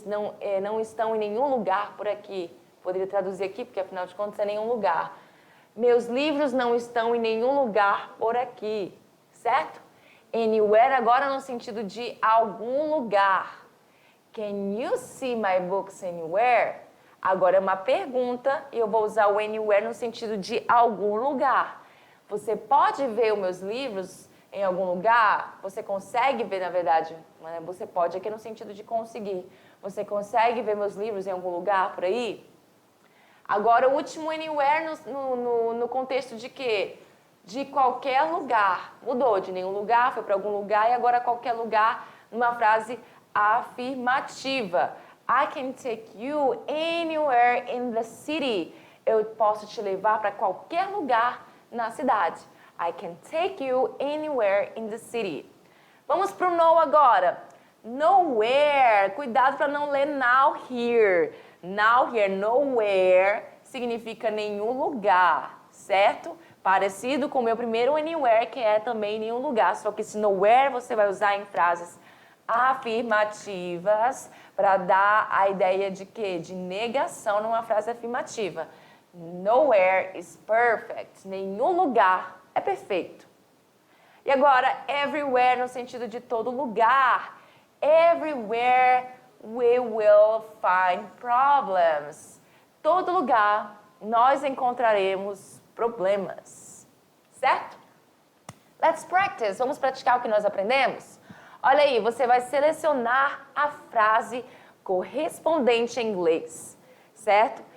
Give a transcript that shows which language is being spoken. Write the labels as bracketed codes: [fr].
[pt] Não estão em nenhum lugar por aqui. Poderia traduzir aqui, porque afinal de contas é nenhum lugar. Meus livros não estão em nenhum lugar por aqui, certo? Anywhere agora no sentido de algum lugar. [en] Can you see my books anywhere? [pt] Agora é uma pergunta e eu vou usar o anywhere no sentido de algum lugar. Você pode ver os meus livros em algum lugar? Você consegue ver, na verdade, você pode aqui no sentido de conseguir. Você consegue ver meus livros em algum lugar por aí? Agora, o último anywhere no contexto de quê? De qualquer lugar. Mudou de nenhum lugar, foi para algum lugar e agora qualquer lugar numa frase afirmativa. [en] I can take you anywhere in the city. [pt] Eu posso te levar para qualquer lugar na cidade. [en] I can take you anywhere in the city. [pt] Vamos para o no agora. Nowhere. Cuidado para não ler now here. Now here, nowhere, significa nenhum lugar, certo? Parecido com o meu primeiro anywhere, que é também nenhum lugar. Só que esse nowhere você vai usar em frases afirmativas para dar a ideia de quê? De negação numa frase afirmativa. [en] Nowhere is perfect. [pt] Nenhum lugar é perfeito. E agora, everywhere no sentido de todo lugar. [en] Everywhere we will find problems. [pt] Todo lugar nós encontraremos problemas. Certo? [en] Let's practice. [pt] Vamos praticar o que nós aprendemos? Olha aí, você vai selecionar a frase correspondente em inglês. Certo?